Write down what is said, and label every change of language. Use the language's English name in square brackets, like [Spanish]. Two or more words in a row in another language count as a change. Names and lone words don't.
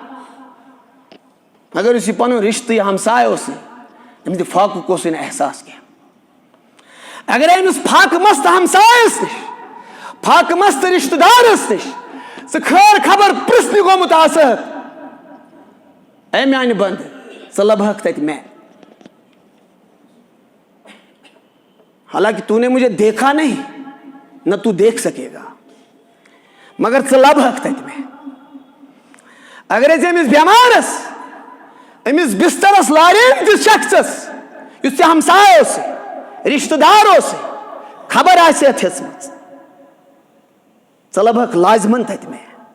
[Kashmiri] مگر یُس یہِ پنُن رشتہٕ یہِ ہمساے اوسُے, أمِس تہِ فاقُک اوسُے نہٕ احساس کینٛہہ. اگرے أمِس فاقہٕ مست ہمسایس نِش, فاقہٕ مست رشتہٕ دارس نِش ژٕ خٲر خبر پرژھنہِ گوٚمُت آسہٕ, اے میانہِ بنٛدٕ, ژٕ لبہکھ تتہِ مےٚ, [Urdu] حالانکہ تو نے مجھے دیکھا نہیں, نہ تو دیکھ سکے گا, [Kashmiri] مگر ژٕ لبہکھ تتہِ مےٚ. اگرے ژےٚ أمِس بٮ۪مارس, أمِس بسترس لاریمتِس شخصس, یُس ژےٚ ہمساے اوسُے, رشتہٕ دار اوسُے, خبر آسہِ اتھ ہیژمٕژ, ژٕ لبہکھ لازمن تتہِ مےٚ.